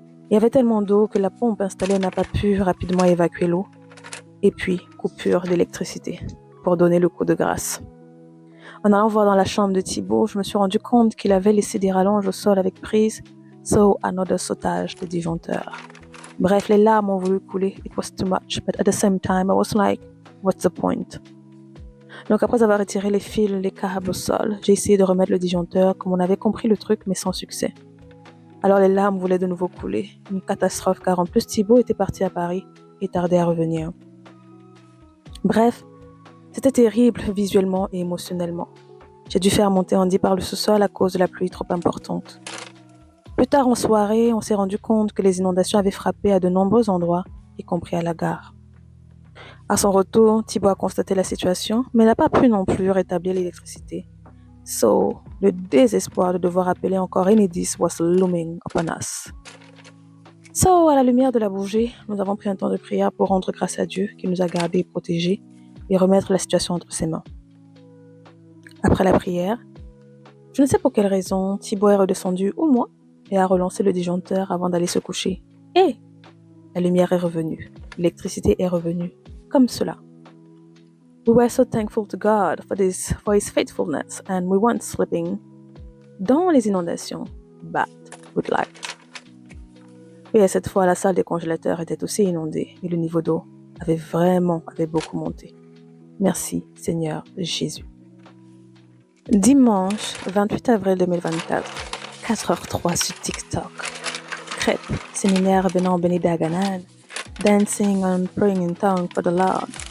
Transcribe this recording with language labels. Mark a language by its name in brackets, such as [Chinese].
[French] Il y avait tellement d'eau que la pompe installée n'a pas pu rapidement évacuer l'eau, et puis coupure d'électricité pour donner le coup de grâce. En allant voir dans la chambre de Thibaut, je me suis rendu compte qu'il avait laissé des rallonges au sol avec prise, [English] so another [French] sautage de disjoncteur. Bref, les larmes ont voulu couler. [English] It was too much, but at the same time, I was like, what's the point? [French] Donc après avoir retiré les fils, les câbles au sol, j'ai essayé de remettre le disjoncteur comme on avait compris le truc, mais sans succès. Alors les larmes voulaient de nouveau couler. Une catastrophe, car en plus Thibaut était parti à Paris et tardait à revenir. Bref, c'était terrible visuellement et émotionnellement. J'ai dû faire monter Andy par le sous-sol à cause de la pluie trop importante. Plus tard en soirée, on s'est rendu compte que les inondations avaient frappé à de nombreux endroits, y compris à la gare. À son retour, Thibaut a constaté la situation, mais n'a pas pu non plus rétablir l'électricité. [English] So, [French] le désespoir de devoir appeler encore Enedis [English] was looming upon us. [French] So, à la lumière de la bougie, nous avons pris un temps de prière pour rendre grâce à Dieu qui nous a gardés et protégés et remettre la situation entre ses mains. Après la prière, je ne sais pour quelle raison, Thibaut est redescendu ou moi et a relancé le disjoncteur avant d'aller se coucher. Et la lumière est revenue, l'électricité est revenue, comme cela. [English] We were so thankful to God for His faithfulness and we weren't slipping [French] dans les inondations, [English] but good luck. [French] Et cette fois, la salle des congélateurs était aussi inondée et le niveau d'eau avait beaucoup monté. Merci Seigneur Jésus. Dimanche 28 avril 2024, 4h03 sur TikTok. Crêpes, séminaire venant béni d'Aganan, [English] dancing and praying in tongue for the Lord.